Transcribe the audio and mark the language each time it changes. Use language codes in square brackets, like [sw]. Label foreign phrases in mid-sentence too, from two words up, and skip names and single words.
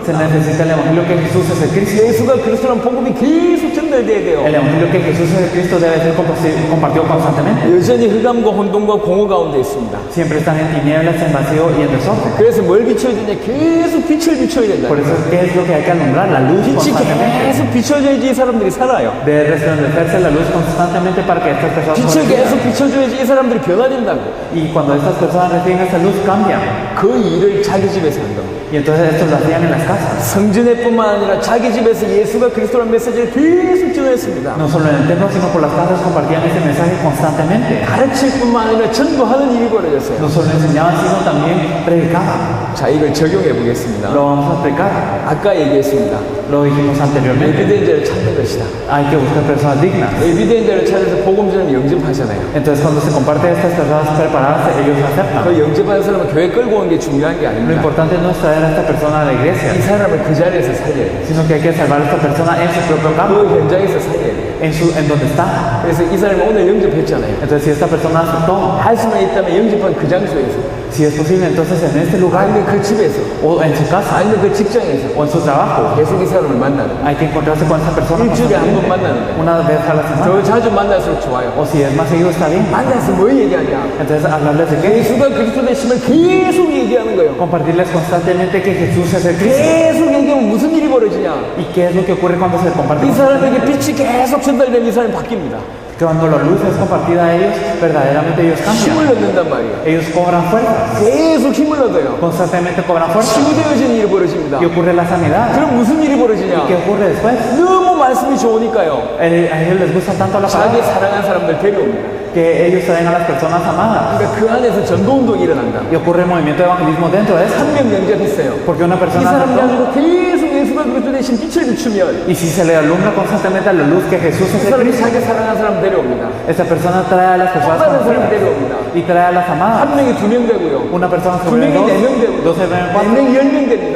[es] Se necesita el evangelio que Jesús es el Cristo. [ko] 예수가 그리스도란 복음이 계속 전달돼야 돼요. [es] El evangelio que Jesús es el Cristo debe ser compartido constantemente. [ko] 여전히 흑암과 혼돈과 공허 가운데 있습니다. [es] Siempre están en tinieblas, en vacío y en desorden. [ko] 그래서 뭘 비춰야 되냐? 계속 빛을 비춰야 된다. [es] Por eso, ¿qué es lo que hay que alumbrar? La luz [ko] 빛이 [es] constantemente. [ko] 계속 비춰져야지 이 사람들이 살아요. [es] Debe resplandecerse la luz constantemente para que estas personas [ko] 빛을 계속 비춰줘야지 이 사람들이 변화된다고. [es] y cuando estas personas reciben esa luz cambian. [ko] 그 일을 자기 집에서 한다고. [es] Y entonces esto lo hacían en las casas. [ko] 성전에뿐만 아니라 자기 집에서 예수가 그리스도라는 메시지를 계속 전했습니다. [es] No solo en el templo, sino por las casas compartían ese mensaje constantemente. [ko] 가르칠 뿐만 아니라 전도하는 일이 벌어졌어요. [es] No solo enseñaban, sino también predicaban. [ko] 자, 이걸 적용해 보겠습니다. [es] Lo vamos a explicar. [ko] 아까 얘기했습니다. [es] Lo dijimos anteriormente. [ko] 에비덴저를 찾는 것이다. [es] Hay que buscar personas dignas. [ko] 에비덴저를 찾아서 복음전을 영접하잖아요. [es] Entonces cuando se comparte a estas personas preparadas, ellos lo aceptan. [ko] 그 영접하는 사람은 교회 끌고 오는 게 중요한 게 [es] Lo [ko] 아닙니다. [es] importante no es traer a esta persona a la iglesia, [ko] 이 사람을 그 자리에서 살려야 돼요. [es] sino que hay que salvar a esta persona en su propio [ko] 그 [es] campo, [ko] 현장에서 살려야 돼요. [es] en donde está. [ko] 그래서 이 사람이 오늘 영접했잖아요. [es] Entonces si esta persona aceptó, [ko] 할 수만 있다면 영접한 그 장소에서 [es] si es posible, entonces en este lugar, [ko] 아니면 그 집에서 [es] o en su casa, [ko] 아니면 그 직장에서 [es] o en su trabajo, [ko] 계속 이 사람을 만나는 거예요. [es] hay que encontrarse con esa persona [ko] 일주일에 한 번 만나는 거예요. [es] una vez a la semana. [ko] 저 자주 만날수록 좋아요. [es] O si es más seguido, está bien. [ko] 만나서 뭘 얘기하냐? [es] Entonces hablarles de qué, [ko] 예수가 그리스도 되심을 계속 얘기하는 거예요. [es] compartirles constantemente que Jesús es el Cristo. [ko] 계속 얘기하면 무슨 일이 벌어지냐? [es] ¿Y qué es lo que ocurre cuando se comparte? [ko] 이 사람에게 빛이 계속 전달되면 이 사람이 바뀝니다. [es] Cuando la luz es compartida a ellos, verdaderamente ellos [ko] 힘을 [es] cambian. [ko] 얻는단 말이에요. [es] Ellos cobran fuerza, [ko] 계속 힘을 얻어요. [es] constantemente cobran fuerza. [ko] 치유되어지는 일이 벌어집니다. [es] Y ocurre la sanidad. [ko] 그럼 무슨 일이 [es] ¿Y [ko] 벌어지냐? [es] qué ocurre después? [ko] 너무 말씀이 좋으니까요. [es] A ellos les gusta tanto la [ko] 자기 [es] palabra [ko] 사랑하는 사람들 데려옵니다. [es] que ellos traen a las personas amadas. [ko] 그러니까 그 안에서 전도운동이 일어난다. [es] Y ocurre el movimiento de evangelismo dentro de eso. [ko] 한 명 영접했어요. [es] Porque una [ko] 이 [es] persona [ko] 사람이 [es] aceptó, [ko] 가지고 계속 예수가 그리스도 대신 빛을 비추면 [es] y si se le alumbra constantemente a la luz que Jesús [ko] 그 [es] es el [ko] 사람이 [es] Cristo, [ko] 자기 사랑하는 사람 데려옵니다. [es] esta persona trae a las personas [ko] 다른 사람 [es] conocidas [ko] 데려옵니다. [es] y trae a las amadas. [ko] 한 명이 2명 되고요. [es] Una persona se [ko] 두 [es] ven [ko] 명이 4명 되고요. [es] dos se ven [ko] 4명 [es] cuatro [ko] 10명 됩니다.